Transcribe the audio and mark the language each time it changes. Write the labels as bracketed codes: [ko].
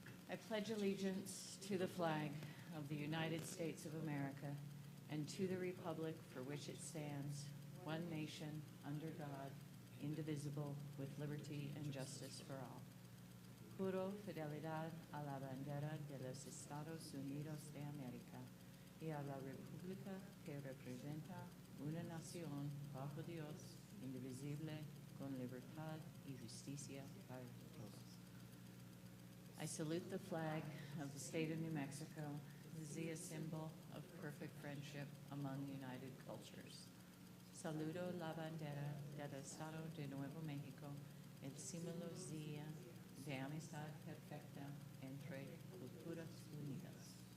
[en] I pledge allegiance to the flag of the United States of America and to the republic for which it stands, one nation, under God, indivisible, with liberty and justice for all. [es] Juro fidelidad a la bandera de los Estados Unidos de América y a la república que representa una nación bajo Dios, indivisible, con libertad y justicia para todos. [en] I salute the flag of the state of New Mexico, a symbol of perfect friendship among united cultures. [es] Saludo la bandera del Estado de Nuevo México, el símbolo de amistad perfecta entre culturas unidas.